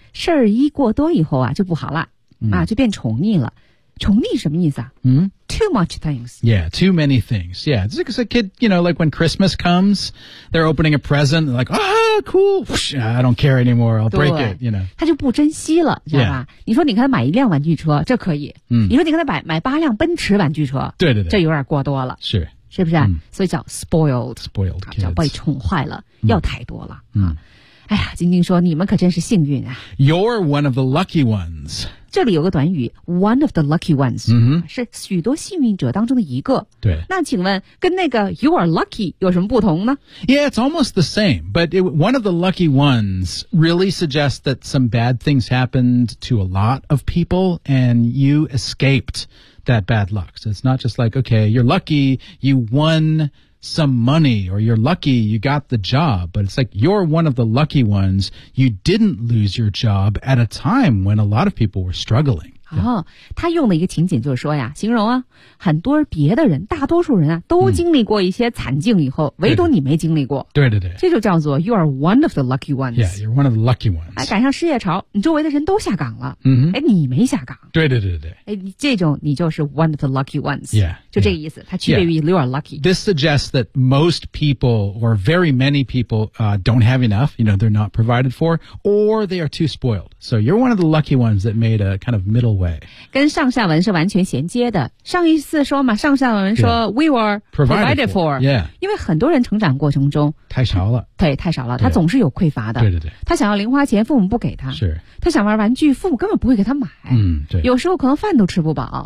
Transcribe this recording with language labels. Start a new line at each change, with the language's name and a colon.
Chinese: 事儿一过多以后啊就不好了、就变宠溺了宠溺什么意思啊、
English: Too much things. Yeah, too many things. Yeah, it's like a kid, you know, like when Christmas comes, they're opening a present, they're like, cool, I don't care anymore, I'll break it, you know.
Chinese: 他就不珍惜了，知道吧？
English: Yeah.
Chinese: 你说你给他买一辆玩具车，这可以。你说你给他买八辆奔驰玩具车，对对对，这有点过多了。是。是不是、所以叫 spoiled.
English: Spoiled kids.
Chinese: 叫被宠坏了，要太多了。哎呀，晶晶说你们可真是幸运啊。
English: You're one of the lucky ones.
Chinese: 这里有个短语
English: one of the lucky ones、
Chinese: 是许多幸运者当中的一个对那请问跟那个
English: you are lucky
Chinese: 有什么不同呢
English: yeah it's almost the same but it, one of the lucky ones really suggests that some bad things happened to a lot of people and you escaped that bad luck so it's not just like okay you're lucky you won some money or you're lucky you got the job, but it's like you're one of the lucky ones. You didn't lose your job at a time when a lot of people were struggling.
Chinese: 他用的一个情景就是说呀，形容啊，很多别的人，大多数人啊，都经历过一些惨境以后，唯独你没经历过。对对对。这就叫做
English: you are one of the lucky ones. Yeah, you're one of the lucky ones.
Chinese: 哎，赶上失业潮，你周围的人都下岗了。嗯哼。哎，你没下岗。对对对对。哎，这种你就是
English: one of the lucky ones. Yeah.
Chinese: 就这个意思，它区别于
English: you are lucky. This suggests that most people or very many people, don't have enough, you know, they're not provided for, or they are too spoiled. So you're one of the lucky ones that made a kind of middle way.
Chinese: 跟上下文是完全衔接的。上一次说嘛，上下文说
English: we were provided for， yeah，
Chinese: 因为很多人成长过程中太少了，对，太少了，他总是有匮乏的。对对对，他想要零花钱，父母不给他； 是，他想玩玩具，父母根本不会给他买。嗯，对，有时候可能饭都吃不饱，